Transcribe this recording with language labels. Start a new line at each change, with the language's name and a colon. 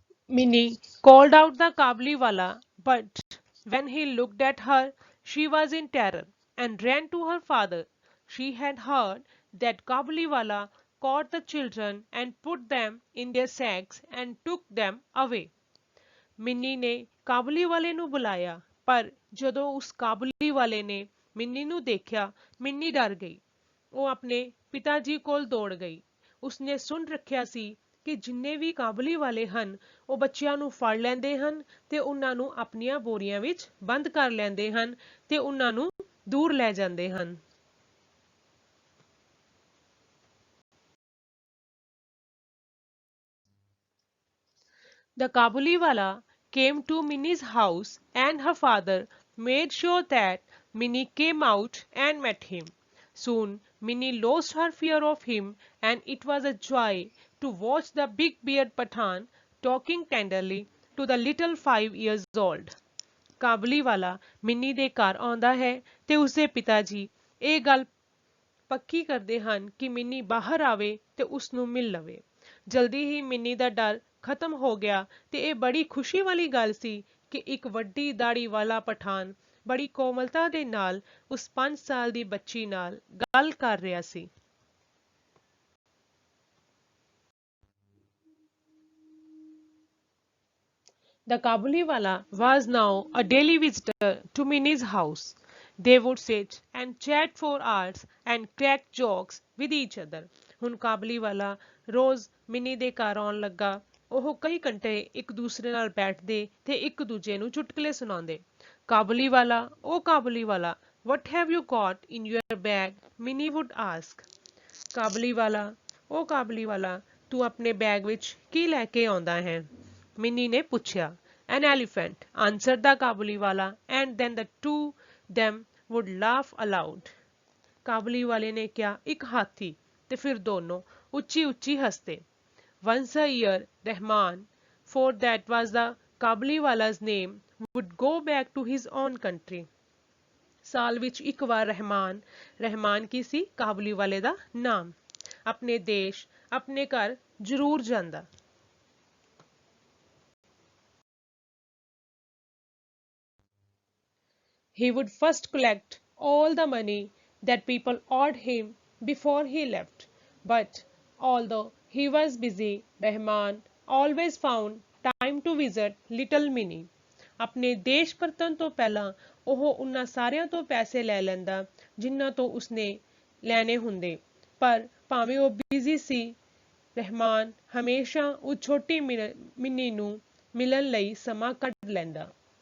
English: Minnie called out the Kabuliwala, but when he looked at her, she was in terror and ran to her father. She had heard that Kabuliwala caught the children and put them in their sacks and took them away.
Punjabi: Mini ਨੇ ਕਾਬੁਲੀ ਵਾਲੇ ਨੂੰ ਬੁਲਾਇਆ, ਪਰ ਜਦੋਂ ਉਸ ਕਾਬੁਲੀ ਵਾਲੇ ਨੇ mini ਨੂੰ ਦੇਖਿਆ, ਮਿੰਨੀ ਡਰ ਗਈ। ਉਹ ਆਪਣੇ ਪਿਤਾ ਜੀ ਕੋਲ ਦੌੜ ਗਈ। ਉਸਨੇ ਸੁਣ ਰੱਖਿਆ ਸੀ ਕਿ ਜਿੰਨੇ ਵੀ ਕਾਬੁਲੀ ਵਾਲੇ ਹਨ ਉਹ ਬੱਚਿਆਂ ਨੂੰ ਫੜ ਲੈਂਦੇ ਹਨ ਤੇ ਉਹਨਾਂ ਨੂੰ ਆਪਣੀਆਂ ਬੋਰੀਆਂ ਵਿੱਚ ਬੰਦ ਕਰ ਲੈਂਦੇ ਹਨ ਤੇ ਉਹਨਾਂ ਨੂੰ ਦੂਰ ਲੈ ਜਾਂਦੇ ਹਨ।
English: The Kabuliwala came to Minnie's house and her father made sure that Minnie came out and met him. Soon Minnie lost her fear of him and it was a joy to watch the big beard Pathan talking tenderly to the little 5 years old.
Punjabi: ਕਾਬੁਲੀਵਾਲਾ mini ਦੇ ਘਰ ਆਉਂਦਾ ਹੈ ਤੇ ਉਸਦੇ ਪਿਤਾ ਜੀ ਇਹ ਗੱਲ ਪੱਕੀ ਕਰਦੇ ਹਨ ਕਿ ਮਿੰਨੀ ਬਾਹਰ ਆਵੇ ਤੇ ਉਸ ਨੂੰ ਮਿਲ ਲਵੇ। ਜਲਦੀ ਹੀ ਮਿੰਨੀ ਦਾ ਡਰ ਖਤਮ ਹੋ ਗਿਆ ਤੇ ਇਹ ਬੜੀ ਖੁਸ਼ੀ ਵਾਲੀ ਗੱਲ ਸੀ ਕਿ ਇੱਕ ਵੱਡੀ ਦਾੜੀ ਵਾਲਾ ਪਠਾਨ ਬੜੀ ਕੋਮਲਤਾ ਦੇ ਨਾਲ ਉਸ 5 ਸਾਲ ਦੀ ਬੱਚੀ ਨਾਲ ਗੱਲ ਕਰ ਰਿਹਾ ਸੀ।
English: The Kabuliwala was now a daily visitor to Minnie's house. They would sit and chat for hours and crack jokes with each other.
Punjabi: ਹੁਣ ਕਾਬੁਲੀਵਾਲਾ ਰੋਜ਼ ਮਿੰਨੀ ਦੇ ਘਰ ਆਉਣ ਲੱਗਾ। ਉਹ ਕਈ ਘੰਟੇ ਇੱਕ ਦੂਸਰੇ ਨਾਲ ਬੈਠਦੇ ਤੇ ਇੱਕ ਦੂਜੇ ਨੂੰ ਚੁਟਕਲੇ ਸੁਣਾਉਂਦੇ।
English: ਕਾਬੁਲੀਵਾਲਾ, "ਓ Kabuliwala, what have you got in your bag?" Minnie would ask. ਕਾਬੁਲੀਵਾਲਾ,
Punjabi: ਉਹ ਕਾਬਲੀ ਵਾਲਾ, ਤੂੰ ਆਪਣੇ ਬੈਗ ਵਿੱਚ ਕੀ ਲੈ ਕੇ ਆਉਂਦਾ ਹੈ? ਮਿੰਨੀ ਨੇ ਪੁੱਛਿਆ।
English: An elephant, answered the Kabuliwala, and then the two them would laugh aloud.
Punjabi: ਕਾਬਲੀ ਵਾਲੇ ਨੇ ਕਿਹਾ, ਇੱਕ ਹਾਥੀ, ਤੇ ਫਿਰ ਦੋਨੋਂ ਉੱਚੀ ਉੱਚੀ ਹੱਸਦੇ।
English: Once a year, Rahman, for that was the Kabliwala's name, would go back to his own country.
Punjabi: ਸਾਲ ਵਿੱਚ ਇੱਕ ਵਾਰ ਰਹਿਮਾਨ ਕੀ ਸੀ? ਕਾਬਲੀ ਵਾਲੇ ਦਾ ਨਾਮ, ਆਪਣੇ ਦੇਸ਼, ਆਪਣੇ ਘਰ ਜ਼ਰੂਰ ਜਾਂਦਾ।
English: He would first collect all the money that people owed him before he left. But although he was busy, Rahman always found time to visit little Minnie.
Punjabi: ਆਪਣੇ ਦੇਸ਼ ਪਰਤਣ ਤੋਂ ਪਹਿਲਾਂ ਉਹ ਉਹਨਾਂ ਸਾਰਿਆਂ ਤੋਂ ਪੈਸੇ ਲੈ ਲੈਂਦਾ ਜਿਨ੍ਹਾਂ ਤੋਂ ਉਸਨੇ ਲੈਣੇ ਹੁੰਦੇ, ਪਰ ਭਾਵੇਂ ਉਹ ਬਿਜ਼ੀ ਸੀ, ਰਹਿਮਾਨ ਹਮੇਸ਼ਾ ਉਹ ਛੋਟੀ ਮਿੰਨੀ ਨੂੰ ਮਿਲਣ ਲਈ ਸਮਾਂ ਕੱਢ ਲੈਂਦਾ।